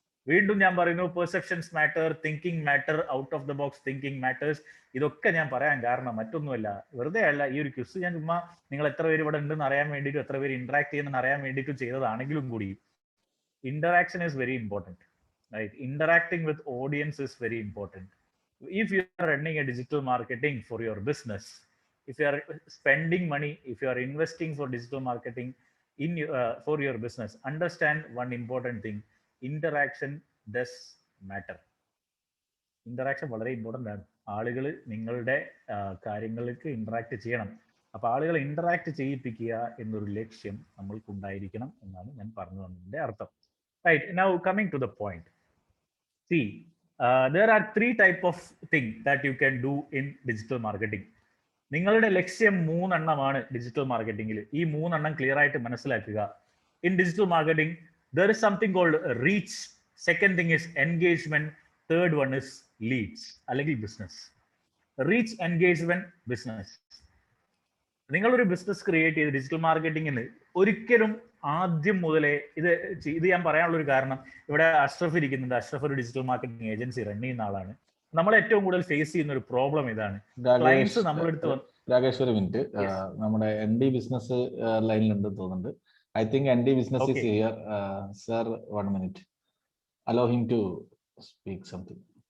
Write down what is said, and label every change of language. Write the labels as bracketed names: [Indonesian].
[Malayalam] വീണ്ടും ഞാൻ പറയുന്നു, [English] Perceptions matter, thinking matter, out of the box thinking matters. [Malayalam] ഇതൊക്കെ ഞാൻ പറയാൻ കാരണം മറ്റൊന്നുമല്ല, വെറുതെ അല്ല. ഈ ഒരു ക്വിസ് ഞാൻ ചുമ്മാ നിങ്ങൾ എത്ര പേര് ഇവിടെ ഉണ്ടെന്ന് അറിയാൻ വേണ്ടിയിട്ടും എത്ര പേര് ഇന്ററാക്ട് ചെയ്യുന്നെന്ന് അറിയാൻ വേണ്ടിയിട്ടും ചെയ്തതാണെങ്കിലും കൂടി, [English] interaction is very important, right? Interacting with audience is very important. If you are running a digital marketing for your business, if you are spending money, if you are investing for digital marketing for your business, understand one important thing: interaction does matter. [Malayalam] Interaction വളരെ important ആണ്. ആളുകൾ നിങ്ങളുടെ കാര്യങ്ങൾക്ക് interact ചെയ്യണം. അപ്പൊ ആളുകളെ interact ചെയ്യിപ്പിക്കുക എന്നൊരു ലക്ഷ്യം നമ്മൾക്കുണ്ടായിരിക്കണം എന്നാണ് ഞാൻ പറഞ്ഞു വന്നതിന്റെ അർത്ഥം. [English] Right, now coming to the point. See, there are 3 type of thing that you can do in digital marketing. [Malayalam] നിങ്ങളുടെ ലക്ഷ്യം 3 എണ്ണമാണ് ഡിജിറ്റൽ മാർക്കറ്റിംഗിൽ. ഈ 3 എണ്ണം ക്ലിയർ ആയിട്ട് മനസ്സിലാക്കുക. [English] In digital marketing there is something called reach, second thing is engagement, third one is leads അല്ലെങ്കിൽ business. Reach, engagement, business. [Malayalam] നിങ്ങളൊരു business create ചെയ്ത് ഡിജിറ്റൽ മാർക്കറ്റിംഗിന് ഒരിക്കലും ആദ്യം മുതലേ ഇത് ഞാൻ പറയാനുള്ള ഒരു കാരണം, ഇവിടെ അഷ്റഫ് ഇരിക്കുന്നുണ്ട്. അഷ്റഫ് ഒരു ഡിജിറ്റൽ മാർക്കറ്റിംഗ് ഏജൻസി റൺ ചെയ്യുന്ന ആളാണ്. നമ്മൾ ഏറ്റവും കൂടുതൽ ഫേസ് ചെയ്യുന്ന ഒരു പ്രോബ്ലം ഇതാണ്. ക്ലയൻസ് നമ്മളെടുത്ത് രാകേഷ് ഒരു മിനിറ്റ്, നമ്മുടെ ND ബിസിനസ് ലൈനിലുണ്ട് തോന്നുന്നുണ്ട്. [English] I think ND business is here. Sir 1 minute, allow him to speak something.